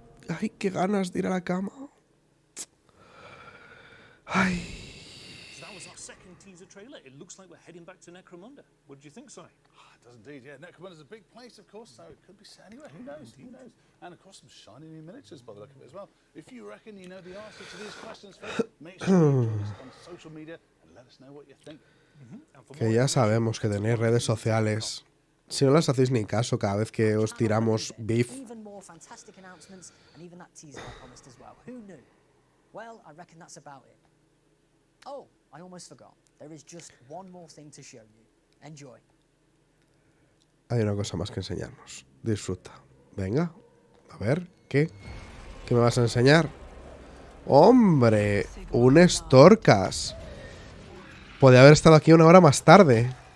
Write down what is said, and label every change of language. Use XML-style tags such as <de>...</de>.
<es>Ay, qué ganas de ir a la cama. Ay.</es> <en>So that was our second teaser trailer. It looks like we're heading back to Necromunda. What did you think, Si? It does indeed, yeah. Necromunda's a big place, of course, so it could be set anywhere. Who knows? Who knows? And of course, some shiny new miniatures by the look of it as well. If you reckon you know the answer to these questions, folks, make sure you join us on social media and let us know what you think.</en> <es>Que ya sabemos que tenéis redes sociales. Si no las hacéis ni caso cada vez que os tiramos beef.</es> <en>Even more fantastic announcements and even that teaser I promised as well. Who knew? Well, I reckon that's about it. Oh, I almost forgot. There is just one more thing to show you. Enjoy.</en> <es>Hay una cosa más que enseñarnos. Disfruta. Venga. A ver, ¿qué? ¿Qué me vas a enseñar? ¡Hombre! Un Storkas. Podría haber estado aquí una hora más tarde.</es>